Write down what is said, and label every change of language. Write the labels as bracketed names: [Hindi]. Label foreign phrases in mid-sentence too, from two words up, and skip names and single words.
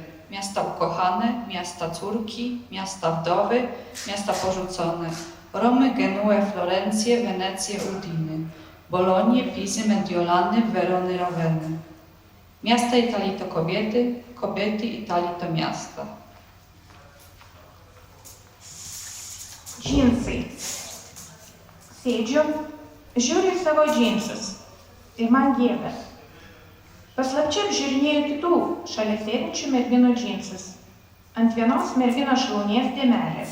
[Polish] Miasta ukochane, miasta córki, miasta wdowy, miasta porzucone. Romy, Genue, Florencje, Wenecje, Udiny. Bolonie, Pizy, Mediolany, Werony, Raweny. Miasta Italii to kobiety, kobiety Italii to miasta. [Lithuanian] Džinsai. Sėdžiu, žiūriu į savo džinsus ir man gėda. Paslapčia apžiūrinėju kitų šalia sėdinčių merginų džinsus. Ant vienos merginos šlaunies dėmelės.